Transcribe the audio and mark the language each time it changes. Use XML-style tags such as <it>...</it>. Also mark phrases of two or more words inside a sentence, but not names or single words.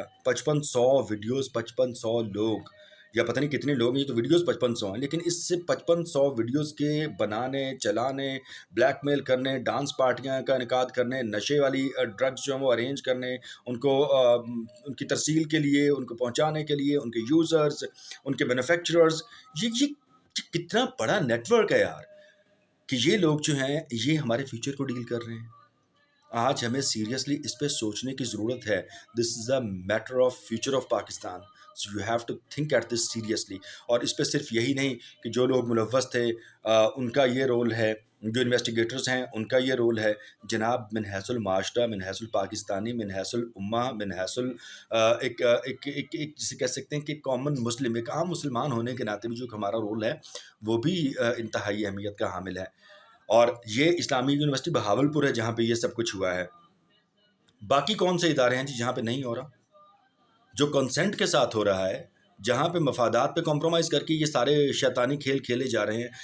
<ur>5500 ویڈیوز, 5500 لوگ, یا پتہ نہیں کتنے لوگ ہیں, یہ تو ویڈیوز 5500 ہیں, لیکن اس سے 5500 ویڈیوز کے بنانے, چلانے, بلیک میل کرنے, ڈانس پارٹیاں کا انعقاد کرنے, نشے والی ڈرگز جو ہیں وہ ارینج کرنے, ان کو ان کی ترسیل کے لیے, ان کو پہنچانے کے لیے, ان کے یوزرز, ان کے مینوفیکچررز, یہ کتنا بڑا نیٹ ورک ہے یار, کہ یہ لوگ جو ہیں یہ ہمارے فیوچر کو ڈیل کر رہے ہیں. آج ہمیں سیریسلی اس پہ سوچنے کی ضرورت ہے.</ur> <en>This is a matter of future of Pakistan, so you have to think at this seriously.</en> <ur>اور اس پہ صرف یہی نہیں کہ جو لوگ ملوث تھے ان کا یہ رول ہے, جو انویسٹیگیٹرز ہیں ان کا یہ رول ہے. جناب,</ur> <ar>من حیث المعاشرہ, من حیث الپاکستانی, من حیث الامہ,</ar> <ur>من حیث ایک جسے کہہ سکتے ہیں کہ</ur> <en>common Muslim,</en> <ur>ایک عام مسلمان ہونے کے ناطے بھی جو ہمارا رول ہے وہ بھی انتہائی اہمیت کا حامل ہے. اور یہ اسلامی یونیورسٹی بہاولپور ہے جہاں پہ یہ سب کچھ ہوا ہے. باقی کون سے ادارے ہیں جی جہاں پہ نہیں ہو رہا, جو کنسنٹ کے ساتھ ہو رہا ہے, جہاں پہ مفادات پہ کمپرومائز کر کے یہ سارے شیطانی کھیل کھیلے جا رہے ہیں؟</ur>